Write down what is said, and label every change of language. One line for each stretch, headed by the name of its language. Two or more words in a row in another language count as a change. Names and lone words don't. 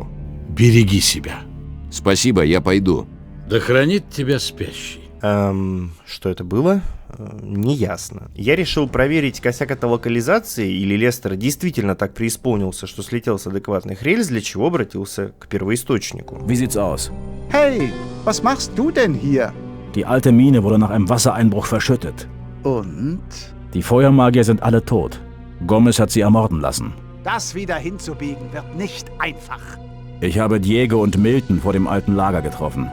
Russian: Береги себя. Спасибо, я пойду. Да хранит тебя спящий. Что это было? Неясно. Я решил проверить, косяк это локализации, или Лестер действительно так преисполнился, что слетел с адекватных рельс, для чего обратился к первоисточнику.
German: Wie sieht's aus? Hey, was machst du denn hier? Die alte Mine wurde nach einem Wassereinbruch verschüttet. Und? Die Feuermagier sind alle tot. Gomez hat sie ermorden lassen. Das wieder hinzubiegen wird nicht einfach. Ich habe Diego und Milton vor dem alten Lager getroffen.